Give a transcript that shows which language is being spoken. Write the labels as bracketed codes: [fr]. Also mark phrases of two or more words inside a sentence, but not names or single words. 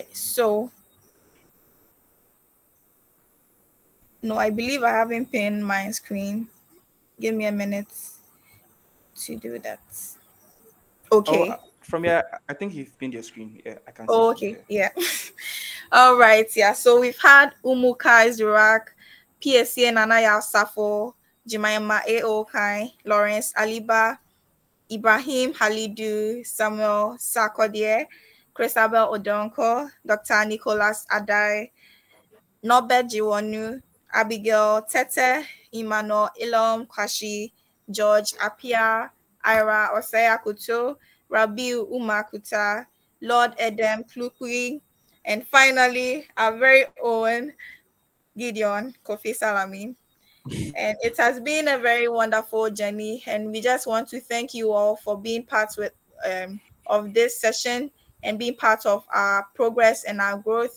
[en] So no, I believe I haven't pinned my screen. Give me a minute to do that. Oh, Okay. from here, I think you've pinned your screen. Yeah, I can see Oh, from okay. there. Yeah. All right. Yeah. So we've had Umuka Zurak, PSC Nanaya Safo, Jimaima A.O. Kai, Lawrence Aliba, Ibrahim Halidu, Samuel Sarkodie, Christabel Odonko, Dr. Nicholas Adai, Norbert Jiwonu, Abigail Tete, Emmanuel Ilom Kwashi, George Apia, Ira Osaya Kuto, Rabiu Umakuta, Lord Edem Klukui, and finally our very own Gideon Kofi Salami. And it has been a very wonderful journey, and we just want to thank you all for being of this session and being part of our progress and our growth.